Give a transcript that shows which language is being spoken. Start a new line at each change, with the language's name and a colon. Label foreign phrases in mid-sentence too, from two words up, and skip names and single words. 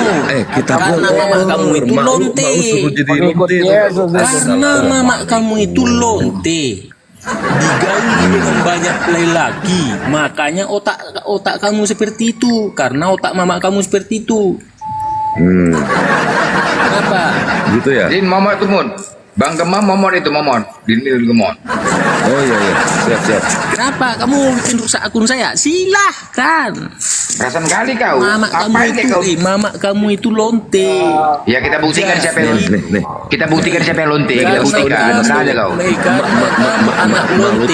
Indonesian: Karena mama kamu itu lonte. Karena mama kamu itu lonte. Digauli dengan banyak lelaki, makanya otak kamu seperti itu. Karena otak mama kamu seperti itu. Kenapa? Gitu ya? Din Momot Tumun. Bang Gemam Momot itu Momot. Din Gemot. Oh iya. Siap. Kenapa kamu bikin rusak akun saya? Silahkan. Perasaan kali kau. Mama kamu itu lonte. Ya kita buktikan siapa yang lonte. Kita buktikan siapa yang lonte. Kita buktikan. Ada kau. Anak lonte.